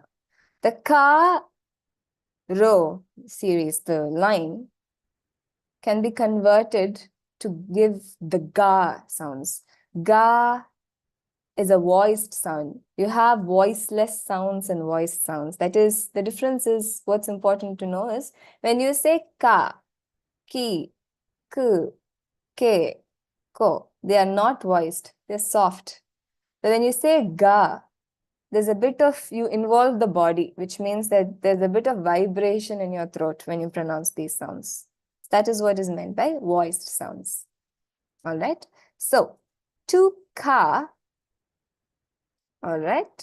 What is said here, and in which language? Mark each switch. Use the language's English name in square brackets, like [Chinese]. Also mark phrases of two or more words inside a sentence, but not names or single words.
[English] The ka row series, the line, can be converted to give the ga sounds. Ga is a voiced sound. You have voiceless sounds and voiced sounds. That is, the difference is, what's important to know is, when you say [Japanese] ka, ki, ku, ke, ko, [English] they are not voiced, they're soft. But when you say ga, there's a bit of, you involve the body, which means that there's a bit of vibration in your throat when you pronounce these sounds. That is what is meant by voiced sounds. All right. So, to ka, all right.